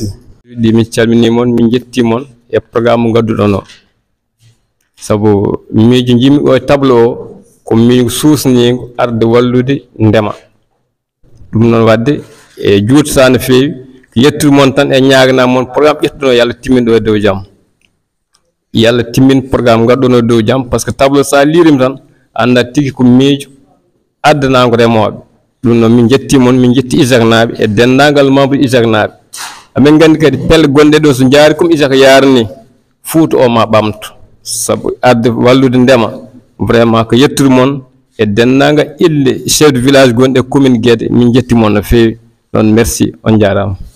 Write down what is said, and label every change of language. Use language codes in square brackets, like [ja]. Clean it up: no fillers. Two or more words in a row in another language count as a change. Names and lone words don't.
[ff] ɗi min calminimon min jettimon e programme mo gadduɗon o saabu miijo jimmi o e tableau o ko min suusnigo arde wallude ndema ɗum noon wadde e juutata no feewi yettude mon tan e ñaagana mon programme ƴettuɗo yo Allah timmin ɗo e dow jaam yo Allah timmin programme ngadɗono dow jaam [fr] par ce que [ff] tableau sa liirima tan anda tigi ko miijo addanago remoɓe ɗum noon min jetti mon min jetti ISAC naaɓe e dendagal membre ISAC naaɓe amin gandi kadi pelle gonɗe ɗo so jaari comme ISAC yarani Fouta o ma ɓamto sabu arde wallude ndema vraiment ko yettude mon e dendagal ille [fr] chef de village [ff] gonɗe commune Guédé min jetti mon no feewi noon merci on jarama